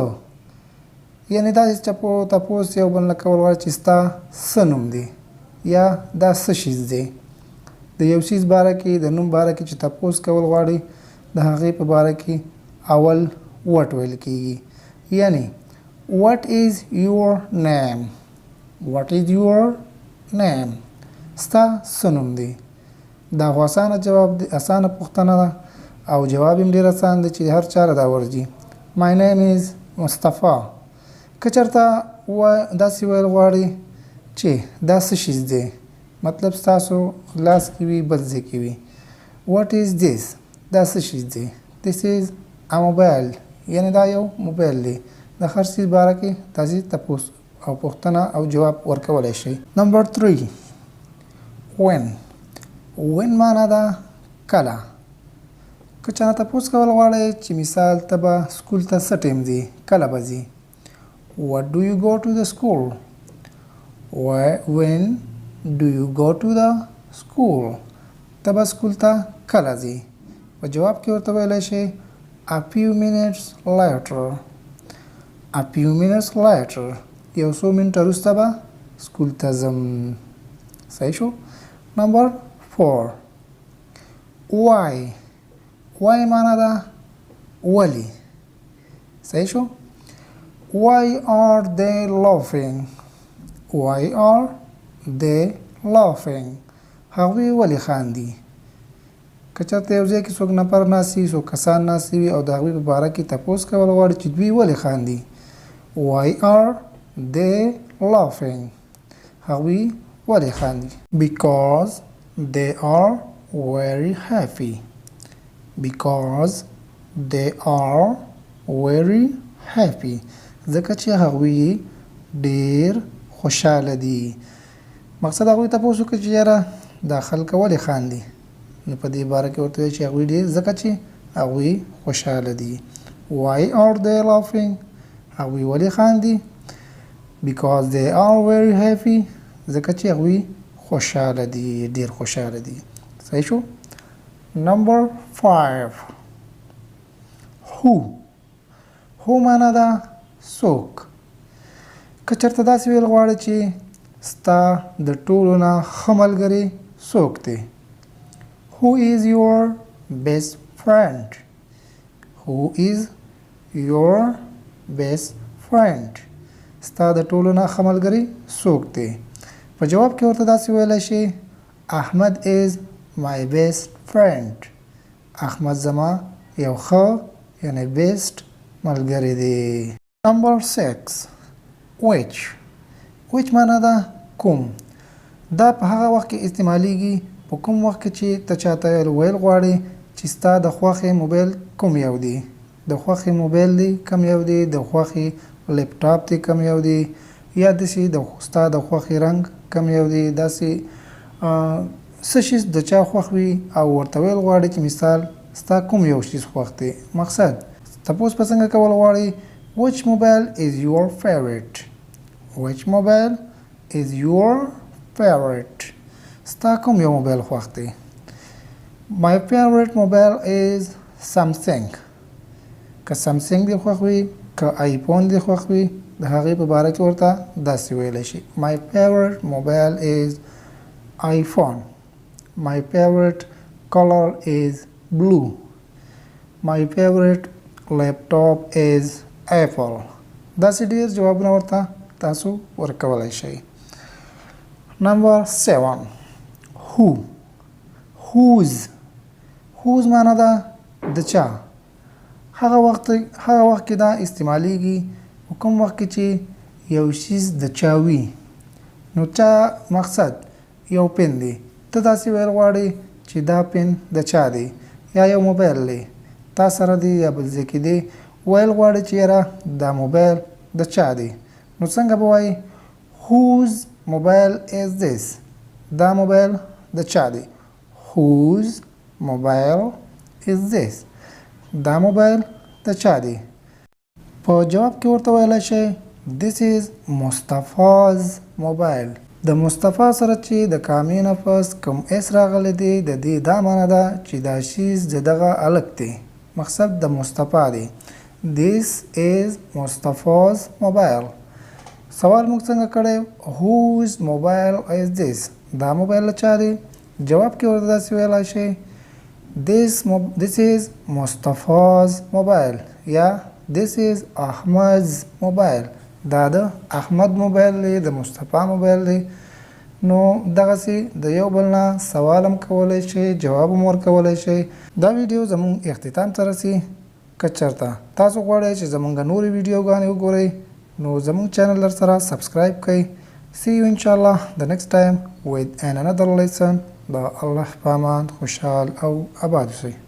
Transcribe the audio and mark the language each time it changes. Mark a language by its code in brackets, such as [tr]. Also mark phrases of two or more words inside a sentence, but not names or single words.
[ps] یعنې داسې چې تپوس یو بل نه کول غواړي چې ستا څه نوم دی یا دا څه شیز دی. د یو شیز باره کې د نوم باره کې چې تپوس کول غواړي د هغې په باره کې اول what ویل کېږي. [en] یعنې what is your name what is your name [ps] ستا څه نوم دی. دا خو اسانه جواب دی، اسانه پوښتنه ده او جواب هم ډېر اسان دی چې هر چا دا ورځي. [en] my name is مصطفی. [ps] که چېرته داسې ویل غواړي چې دا څه شیز دی، مطلب ستاسو لاس کې وي بل ځای کې وي. [en] what is this [ps] دا څه شیز دی. [en] this is a mobile [ps] یعنې دا یو موبایل دی. د هر څیز باره کې تاسې تپوس او پوښتنه او جواب ورکولی شئ. نمبر 3 when معنا ده کله. که چا نه تپوس کول غواړئ چې مثال ته به سکول ته څه ټایم ځې، کله به ځې. [en] what do you go to the school when do you go to the school [ps] ته به سکول ته کله ځې. په جواب کې ورته ویلی شي [en] a few minutes later [ps] یو څو منټه وروسته به سکول ته ځم. صحیح شو. نمبر 4 why معنا ده ولې. صحیح شو. [en] why are they laughing [ps] هغوی ولې خاندي. که چېرته یو ځای کې څوک نفر ناست وي، څوک کسان ناست وي او د هغوی په باره کې تپوس کول غواړي چې دوی ولې خاندي. [en] why are they laughing [ps] هغوی ولې خاندي. [en] because they are very happy [ps] ځکه چې هغوی ډېر خوشحاله دي. مقصد هغوی تپوس وکړي چې یاره دا خلک ولې خاندي، نو په دې باره کې ورته وایي چې هغوی ډېر ځکه چې هغوی خوشحاله دي. [en] why are they laughing [ps] هغوی ولې خاندي. [en] because they are very happy [ps] ځکه چې هغوی خوشحاله دي، ډېر خوشحاله دي. صحیح شو. نمبر 5 who معنا ده څوک. که چېرته داسې ویل غواړي چې ستا د ټولو نه ښه ملګری څوک دی. [en] who is your best friend [ps] ستا د ټولو نه ښه ملګری څوک دی. په جواب کې ورته داسې ویلی شي [en] احمد is my best friend [ps] احمد زما یو ښه یعنی بیسټ ملګری دی. نمبر 6 which معنا ده کوم. دا په هغه وخت کې استعمالیږي په کوم وخت کې چې ته چاته ویل غواړې چې ستا د خوښې موبایل کوم یو دی. د خوښې موبایل دی کوم یو دی، د خوښې لیپټاپ دی کوم یو دی، یا داسې ستا د خوښې رنګ کوم یو دی. داسې څه شي د چا خوښ وي او ورته ویل غواړي چې مثال ستا کوم یو شي خوښ دی. مقصد تپوس په څنګه کول غواړي [en] which mobile is your favorite. which mobile is your favorite. [ps] ستا کوم یو موبایل خوښ دی. [en] my favorite mobile is Samsung. [ps] که Samsung دی خوښ وي که آیفون دی خوښ وي د هغې په باره کې ورته داسې ویلی شي [en] my favorite mobile is iPhone. my favorite color is blue. my favorite laptop is Apple. [ps] داسې ډېر جوابونه ورته تاسو ورکولی شئ. [en] Number 7 who. [ps] whose معنا ده د چا. هغه وخت کې دا استعمالیږي کوم وخت کې چې یو شیز د چا وي. نو چا مقصد یو پن دی ته داسې ویل غواړي چې دا پن د چا دی یا یو موبایل دی تا سره دی یا بل ځای کې دی ویل غواړي چې یاره دا موبایل د چا دی. نو څنګه به وایي [en] whose mobile is this. [ps] دا موبایل د چا دی. [en] whose mobile is this. [ps] دا موبایل د چا دی. په جواب کې ورته ویلی شئ [en] this is مصطفی's mobile. [ps] د مصطفی سره چې د کامې نه پس کوم اس راغلی دی د دې دا معنی ده چې دا شیز د دغه هلک دی. مقصد د مصطفی دی. [en] this is مصطفی's mobile. [ps] سوال موږ څنګه کړی [en] whose mobile is this. [ps] دا موبایل د چا دی. جواب کې ورته داسې ویلی شئ [en] this is مصطفی's mobile [ps] یا [en] this is احمد's mobile. [ps] دا د احمد موبایل دی د مصطفی موبایل دی. نو دغسې د یو بل نه سوال هم کولی شئ جواب هم ورکولی شئ. دا ویډیو زموږ اختتام ته رسي. که چېرته تاسو غواړئ چې زموږ نورې ویډیوګانې وګورئ نو زموږ چینل در سره سبسکرایب کړئ. [en] see you inshallah the next time with another lesson. [ps] د الله په امان خوشحال او آباد اوسئ.